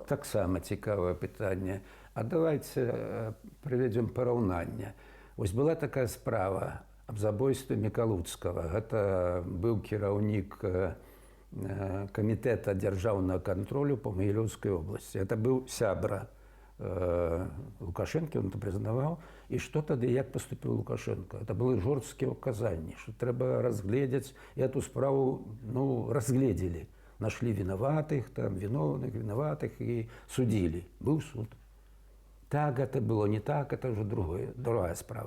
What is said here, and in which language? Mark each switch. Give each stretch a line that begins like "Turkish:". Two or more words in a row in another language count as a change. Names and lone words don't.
Belarusian: Таксама цікавае пытанне. А давайте прыведзем параўнанне. Вось была такая справа аб забойстве Мікалуцкага. Гэта быў кіраўнік камітэта дзяржаўнага кантролю па Магілёўскай обласці. Это быў сябра Лукашенко,
Russian: он это признавал. И что тогда, як поступил Лукашенко? Это были жорсткие указания, что треба разглядеть. И эту справу, разглядели. Нашли виноватых, там, виновных, виноватых и судили. Был суд. Так это было, не так, это уже другая справа.